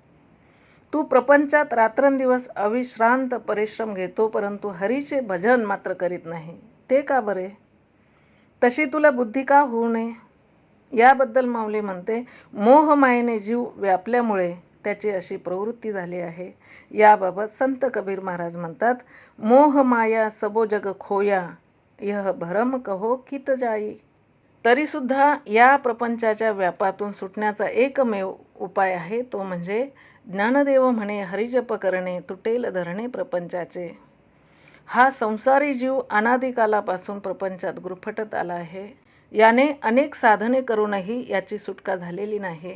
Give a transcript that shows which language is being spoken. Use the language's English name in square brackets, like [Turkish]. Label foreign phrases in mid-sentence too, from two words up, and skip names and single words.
[Marathi] तू प्रपंचात रात्रंदिवस अविश्रांत परिश्रम घेतो, परंतु हरीचे भजन मात्र करीत नाही. ते का बरे? तशी तुला बुद्धी का होऊ नये? याबद्दल माऊली म्हणते, मोहमायेने जीव व्यापल्यामुळे त्याची अशी प्रवृत्ती झाली आहे. याबाबत संत कबीर महाराज म्हणतात, [Hindi] मोह माया सबो जग खोया, यह भरम कहो कित जाई. [Marathi] तरीसुद्धा या प्रपंचाच्या व्यापातून सुटण्याचा एकमेव उपाय आहे, तो म्हणजे ज्ञानदेव म्हणे हरिजप करणे, तुटेल धरणे प्रपंचाचे. हा संसारी जीव अनादिकालापासून प्रपंचात गुरफटत आला आहे. याने अनेक साधने करूनही याची सुटका झालेली नाही.